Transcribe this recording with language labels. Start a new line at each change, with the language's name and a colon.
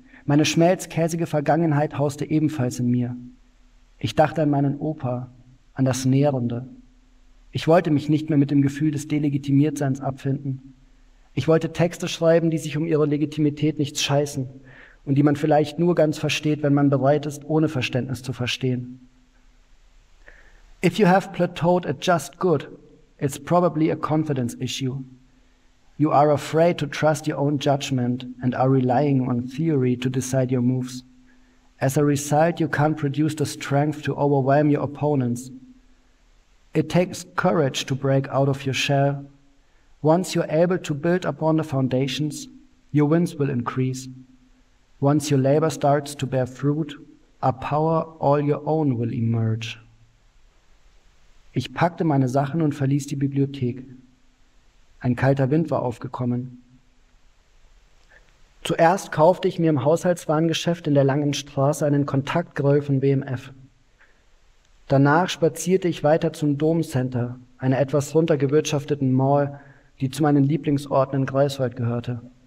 German: Meine schmelzkäsige Vergangenheit hauste ebenfalls in mir. Ich dachte an meinen Opa, an das Nährende. Ich wollte mich nicht mehr mit dem Gefühl des Delegitimiertseins abfinden. Ich wollte Texte schreiben, die sich um ihre Legitimität nichts scheißen und die man vielleicht nur ganz versteht, wenn man bereit ist, ohne Verständnis zu verstehen.
English: If you have plateaued at just good, it's probably a confidence issue. You are afraid to trust your own judgment and are relying on theory to decide your moves. As a result, you can't produce the strength to overwhelm your opponents. It takes courage to break out of your shell. Once you're able to build upon the foundations, your wins will increase. Once your labor starts to bear fruit, a power all your own will emerge.
German: Ich packte meine Sachen und verließ die Bibliothek. Ein kalter Wind war aufgekommen. Zuerst kaufte ich mir im Haushaltswarengeschäft in der Langen Straße einen Kontaktgrill von WMF. Danach spazierte ich weiter zum Domcenter, einer etwas runtergewirtschafteten Mall, die zu meinen Lieblingsorten in Greifswald gehörte.